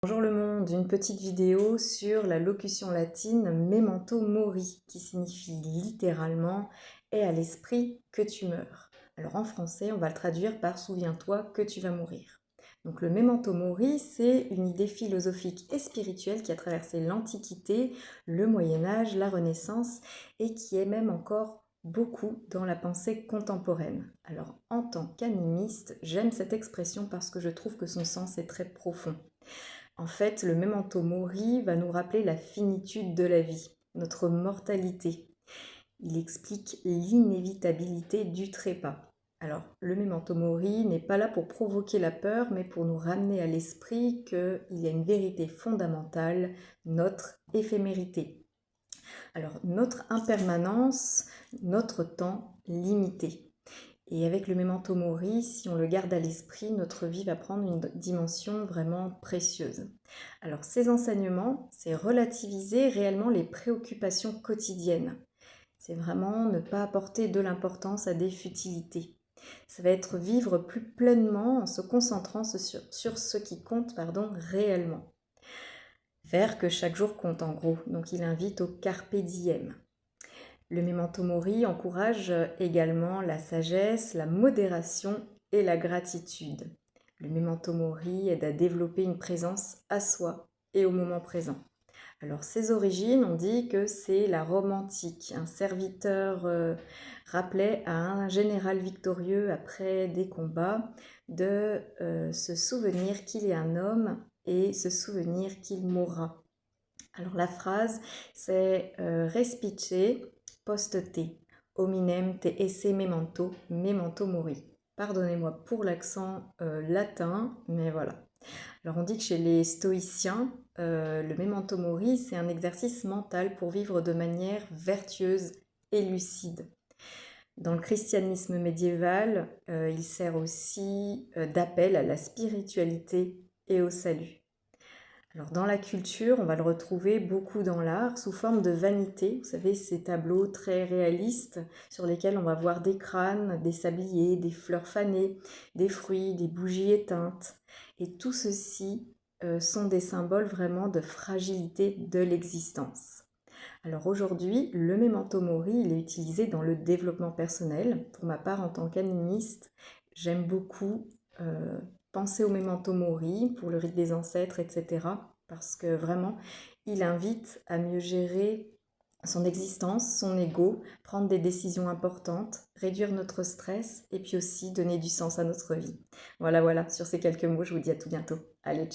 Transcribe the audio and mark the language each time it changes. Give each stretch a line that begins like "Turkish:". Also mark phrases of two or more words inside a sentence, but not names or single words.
French: Bonjour le monde, une petite vidéo sur la locution latine
Latin: memento mori
French: qui signifie littéralement aie à l'esprit que tu meurs. Alors en français, on va le traduire par souviens-toi que tu vas mourir. Donc le
Latin: memento mori,
French: c'est une idée philosophique et spirituelle qui a traversé l'Antiquité, le Moyen Âge, la Renaissance et qui est même encore beaucoup dans la pensée contemporaine. Alors en tant qu'animiste, j'aime cette expression parce que je trouve que son sens est très profond. En fait, le
Latin: memento mori
French: va nous rappeler la finitude de la vie, notre mortalité. Il explique l'inévitabilité du trépas. Alors, le
Latin: memento mori
French: n'est pas là pour provoquer la peur, mais pour nous ramener à l'esprit qu'il y a une vérité fondamentale, notre éphémérité. Alors, notre impermanence, notre temps limité. Et avec le
Latin: memento mori,
French: si on le garde à l'esprit, notre vie va prendre une dimension vraiment précieuse. Alors ces enseignements, c'est relativiser réellement les préoccupations quotidiennes. C'est vraiment ne pas apporter de l'importance à des futilités. Ça va être vivre plus pleinement en se concentrant sur ce qui compte réellement. Faire que chaque jour compte en gros. Donc il invite au
Latin: carpe diem.
French: Le
Latin: memento mori
French: encourage également la sagesse, la modération et la gratitude. Le
Latin: memento mori
French: aide à développer une présence à soi et au moment présent. Alors ses origines, on dit que c'est la Rome antique. Un serviteur rappelait à un général victorieux après des combats de se souvenir qu'il est un homme et se souvenir qu'il mourra. Alors la phrase c'est
Latin: respice post te, hominem te esse memento, memento mori.
French: Pardonnez-moi pour l'accent latin, mais voilà. Alors on dit que chez les stoïciens, le
Latin: memento mori,
French: c'est un exercice mental pour vivre de manière vertueuse et lucide. Dans le christianisme médiéval, il sert aussi d'appel à la spiritualité et au salut. Alors dans la culture, on va le retrouver beaucoup dans l'art sous forme de vanité. Vous savez, ces tableaux très réalistes sur lesquels on va voir des crânes, des sabliers, des fleurs fanées, des fruits, des bougies éteintes. Et tout ceci sont des symboles vraiment de fragilité de l'existence. Alors aujourd'hui, le
Latin: memento mori,
French: il est utilisé dans le développement personnel. Pour ma part, en tant qu'animiste, j'aime beaucoup penser au
Latin: memento mori
French: pour le rite des ancêtres, etc. Parce que vraiment, il invite à mieux gérer son existence, son ego, prendre des décisions importantes, réduire notre stress et puis aussi donner du sens à notre vie. Voilà, sur ces quelques mots, je vous dis à tout bientôt.